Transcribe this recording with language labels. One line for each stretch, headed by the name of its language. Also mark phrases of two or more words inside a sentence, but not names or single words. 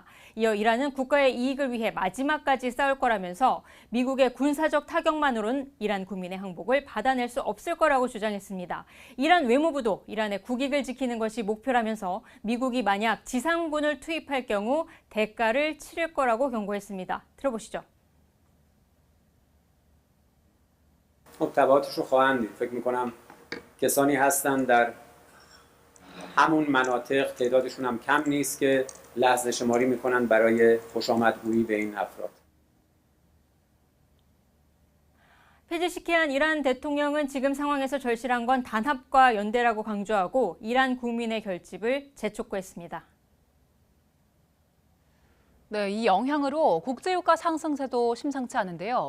Korean: 이어 이란은 국가의 이익을 위해 마지막까지 싸울 거라면서 미국의 군사적 타격만으로는 이란 국민의 항복을 받아낼 수 없을 거라고 주장했습니다. 이란 외무부도 이란의 국익을 지키는 것이 목표라면서 미국이 만약 지상군을 투입할 경우 대가를 치를 거라고 경고했습니다. 들어보시죠.
Persian: تبعاتش رو خواهند دید. فکر می‌کنم کسانی هستند در همون مناطق تعدادشون هم کم نیست که لحظه شماری می‌کنن برای خوشامدگویی به این افراد.
Korean: 페제시키안 이란 대통령은 지금 상황에서 절실한 건 단합과 연대라고 강조하고 이란 국민의 결집을 재촉구했습니다. 네, 이 영향으로 국제유가 상승세도 심상치 않은데요.